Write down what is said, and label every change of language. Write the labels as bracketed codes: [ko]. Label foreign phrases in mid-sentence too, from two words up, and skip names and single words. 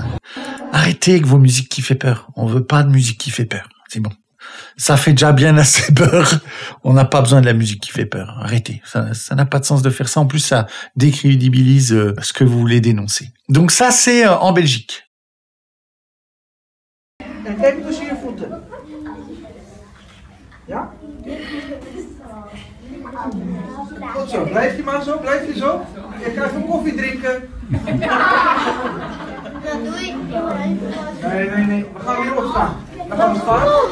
[fr] Arrêtez avec vos musiques qui fait peur. On veut pas de musique qui fait peur. C'est bon. Ça fait déjà bien assez peur. On n'a pas besoin de la musique qui fait peur. Arrêtez. Ça n'a pas de sens de faire ça. En plus, ça décrédibilise ce que vous voulez dénoncer. Donc ça, c'est en Belgique. [nl] En kijk tussen je voeten. Ja? Goed zo. Blijf je maar zo. Blijf je zo. Ik ga even koffie drinken. Dat doe ik. Nee. We gaan weer opstaan. Dan gaan we staan.